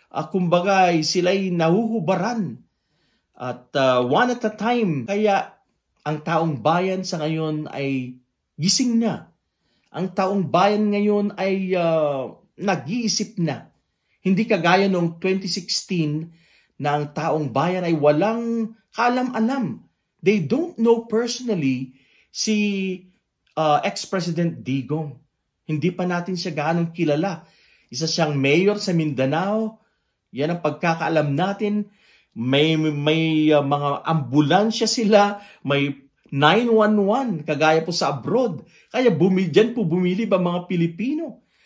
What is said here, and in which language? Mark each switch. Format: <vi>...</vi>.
<tl>Kumbaga, sila'y nahuhubaran.</tl> <en>At one at a time.</en> <tl>Kaya ang taong bayan sa ngayon ay gising na. Ang taong bayan ngayon ay nag-iisip na. Hindi kagaya noong 2016 na ang taong bayan ay walang kaalam-alam</tl> <en>They don't know personally si ex-President Digong.</en> <tl>Hindi pa natin siya gaanong kilala. Isa siyang mayor sa Mindanao. Yan ang pagkakaalam natin. May mga ambulansya sila, may 911, kagaya po sa abroad. Kaya dyan po bumili ba mga Pilipino?</tl>